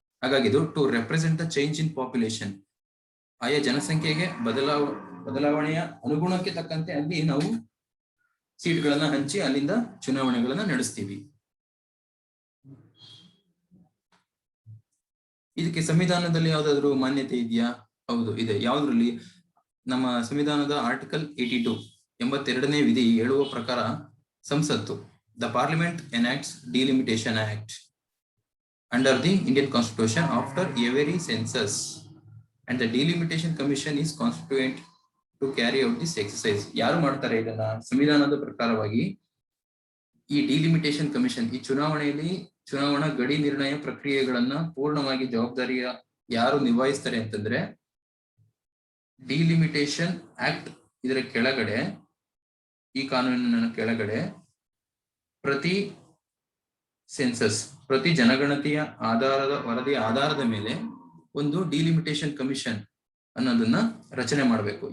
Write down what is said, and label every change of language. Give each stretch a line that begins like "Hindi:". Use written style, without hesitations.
Kannada: ಹಾಗಾಗಿ ಇದು
English: To represent the change in population.
Kannada: ಆಯಾ ಜನಸಂಖ್ಯೆಗೆ ಬದಲಾವಣೆಯ ಅನುಗುಣಕ್ಕೆ ತಕ್ಕಂತೆ ಅಲ್ಲಿ ನಾವು ಸೀಟ್ಗಳನ್ನ ಹಂಚಿ ಅಲ್ಲಿಂದ ಚುನಾವಣೆಗಳನ್ನ ನಡೆಸ್ತೀವಿ. ಇದಕ್ಕೆ ಸಂವಿಧಾನದಲ್ಲಿ ಯಾವ್ದಾದ್ರು ಮಾನ್ಯತೆ ಇದೆಯಾ? ಹೌದು ಇದೆ. ಯಾವ್ದ್ರಲ್ಲಿ? ನಮ್ಮ ಸಂವಿಧಾನದ ಆರ್ಟಿಕಲ್ 82 82ನೇ ವಿಧಿ ಹೇಳುವ ಪ್ರಕಾರ ಸಂಸತ್ತು,
English: the parliament enacts delimitation act under the Indian constitution after every census and the delimitation commission is constituent to carry out this exercise.
Kannada: ಯಾರು ಮಾಡ್ತಾರೆ ಇದನ್ನ? ಸಂವಿಧಾನದ ಪ್ರಕಾರವಾಗಿ ಈ ಡಿಲಿಮಿಟೇಷನ್ ಕಮಿಷನ್ ಈ ಚುನಾವಣೆಯಲ್ಲಿ ಚುನಾವಣಾ ಗಡಿ ನಿರ್ಣಯ ಪ್ರಕ್ರಿಯೆಗಳನ್ನ ಪೂರ್ಣವಾಗಿ ಜವಾಬ್ದಾರಿಯ ಯಾರು ನಿಭಾಯಿಸ್ತಾರೆ ಅಂತಂದ್ರೆ ಡಿಲಿಮಿಟೇಷನ್ ಆಕ್ಟ್ ಇದರ ಕೆಳಗಡೆ, ಈ ಕಾನೂನಿನ ಕೆಳಗಡೆ ಪ್ರತಿ ಸೆನ್ಸಸ್, ಪ್ರತಿ ಜನಗಣತಿಯ ವರದಿಯ ಆಧಾರದ ಮೇಲೆ ಒಂದು ಡಿಲಿಮಿಟೇಷನ್ ಕಮಿಷನ್ ಅನ್ನೋದನ್ನ ರಚನೆ ಮಾಡಬೇಕು.